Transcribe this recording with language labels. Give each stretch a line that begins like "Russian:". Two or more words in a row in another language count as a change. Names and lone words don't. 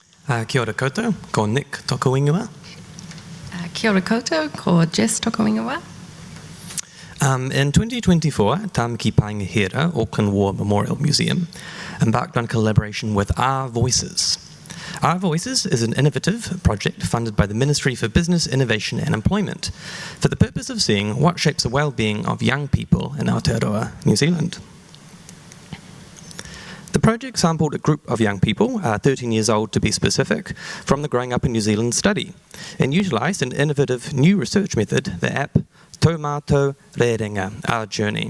Māori: Kia ora koutou, ko Nick toko ingoa. Kia ora koutou, ko Jess toko ingoa.
English: In 2024, Tāmaki Paenga Hira, Auckland War Memorial Museum, embarked on collaboration with Our Voices. Our Voices is an innovative project funded by the Ministry for Business, Innovation and Employment for the purpose of seeing what shapes the well-being of young people in Aotearoa, New Zealand. The project sampled a group of young people, 13 years old to be specific, from the Growing Up in New Zealand study, and utilised an innovative new research method, the app Tō Mātou Rerenga, Our Journey.